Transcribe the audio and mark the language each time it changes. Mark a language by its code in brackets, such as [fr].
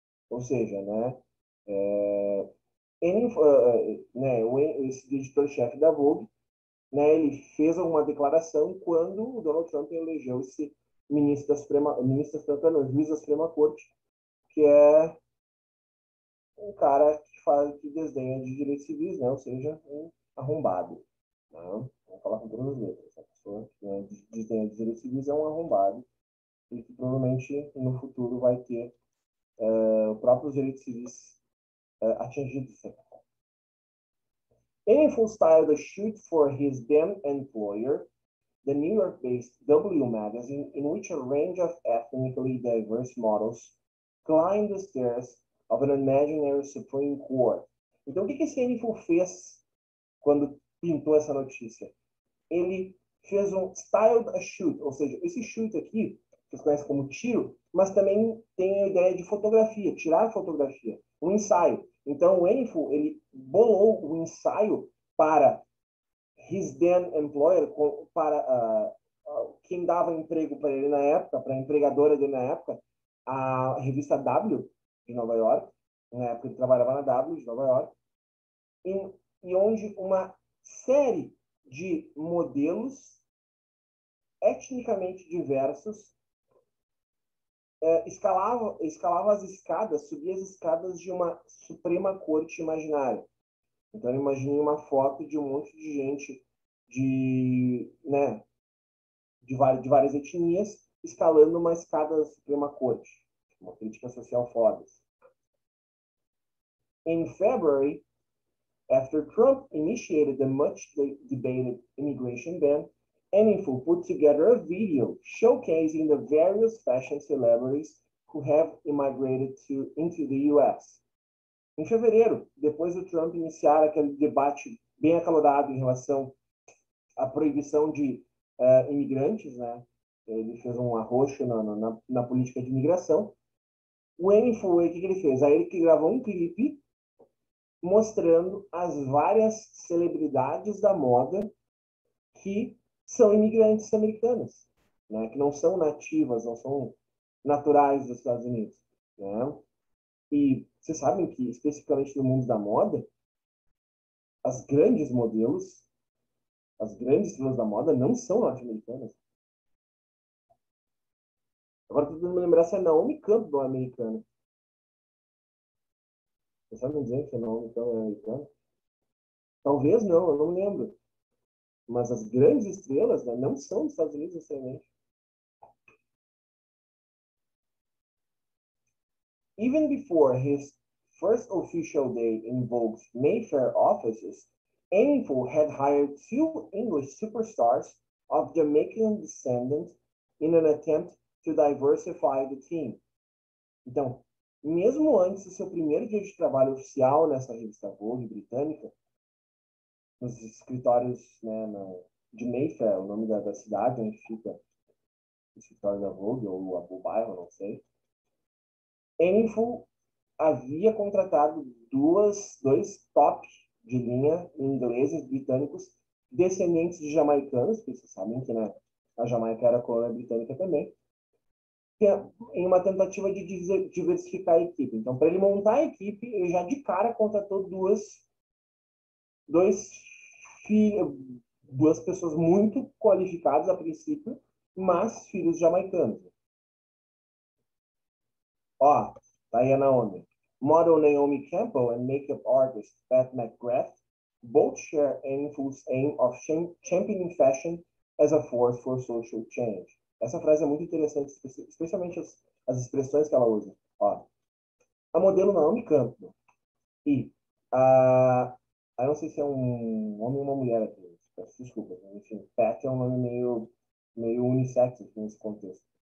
[pt] Ou seja, né, esse editor-chefe da Vogue, né, ele fez uma declaração quando o Donald Trump elegeu esse juiz da Suprema Corte, que é um cara que desdenha de direitos civis, né, ou seja, um arrombado. Né? Vamos falar com todas as letras. Essa pessoa que desdenha de direitos civis é um arrombado e que provavelmente no futuro vai ter os próprios direitos civis atingidos. [en] Enninful styled a shoot for his then employer, the New York-based W Magazine, in which a range of ethnically diverse models climbed the stairs of an imaginary Supreme Court. [pt] Então, o que esse Enninful fez quando pintou essa notícia? Ele fez um [en] styled a shoot, [pt] ou seja, esse shoot aqui, vocês conhecem como tiro, mas também tem a ideia de fotografia, tirar fotografia, um ensaio. Então, o Enninful, ele bolou o ensaio para [en] his then employer, [pt] para quem dava emprego para ele na época, para a empregadora dele na época, a revista W de Nova York, na época ele trabalhava na W de Nova York, e onde uma série de modelos etnicamente diversos escalava as escadas, subia as escadas de uma Suprema Corte imaginária. Então, eu imaginei uma foto de um monte de gente de várias etnias escalando uma escada da Suprema Corte. Uma crítica social foda. [en] In February, after Trump initiated the much-debated immigration ban, Enninful put together a video showcasing the various fashion celebrities who have immigrated into the U.S. [pt] Em fevereiro, depois do Trump iniciar aquele debate bem acalorado em relação à proibição de imigrantes, né? Ele fez um arroxo na política de imigração. O Eniful, o que ele fez? Aí ele que gravou um clipe mostrando as várias celebridades da moda que são imigrantes americanas, né? Que não são nativas, não são naturais dos Estados Unidos, né? E vocês sabem que, especificamente no mundo da moda, as grandes modelos, as grandes estrelas da moda não são norte-americanas. Agora, tô tentando me lembrar se a Naomi Campbell é americana. Vocês sabem dizer que a Naomi Campbell é americana? Talvez não, eu não lembro. Mas as grandes estrelas, né, não são dos Estados Unidos necessariamente. [en] Even before his first official day in Vogue's Mayfair offices, Enfield had hired two English superstars of Jamaican descent in an attempt to diversify the team. [pt] Então, mesmo antes do seu primeiro dia de trabalho oficial nessa revista Vogue britânica, nos escritórios, né, de Mayfair, o nome da cidade onde fica o escritório da Vogue, ou o bairro, não sei, Enfield havia contratado dois top de linha ingleses, britânicos, descendentes de jamaicanos, porque vocês sabem que, né, a Jamaica era colônia britânica também, em uma tentativa de diversificar a equipe. Então, para ele montar a equipe, ele já de cara contratou dois filhos, duas pessoas muito qualificadas a princípio, mas filhos jamaicanos. Ó, tá aí a Naomi. [en] Model Naomi Campbell and makeup artist Pat McGrath both share Enfield's aim of championing fashion as a force for social change. [pt] Essa frase é muito interessante, especialmente as expressões que ela usa. Ó, a modelo Naomi Campbell e a... Eu não sei se é um homem ou uma mulher aqui. Desculpa, enfim. Pat é um nome meio unissex nesse contexto.